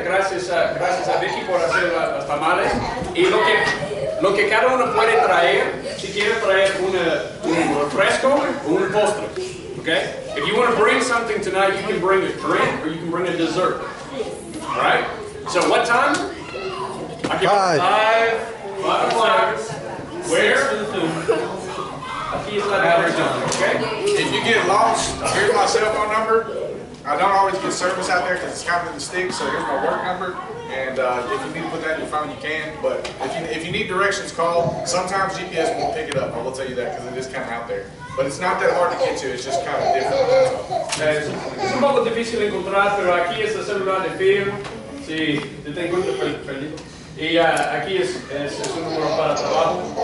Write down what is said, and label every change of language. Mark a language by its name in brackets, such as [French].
[Spanish] Gracias a Vicky por hacer las tamales. Y lo que cada uno puede traer, si quiere traer un refresco o un postre. [English] Okay? If you want to bring something tonight, you can bring a drink or you can bring a dessert. All right? So what time? I give 5 o'clock. Where? [Spanish] Aquí es la dirección, okay? [English] If you get lost, here's my cell phone number. I don't always get service out there because it's kind of in the sticks, so here's my work number. And if you need to put that in your phone, you can. But if you need directions, call. Sometimes GPS won't pick it up, I will tell you that, because it is kind of out there. But it's not that hard to get to, it's just kind of different. [Spanish] Es un poco difícil de encontrar, pero aquí es el celular de Phil. Si te encuentras perdido. Y aquí es un número para trabajo.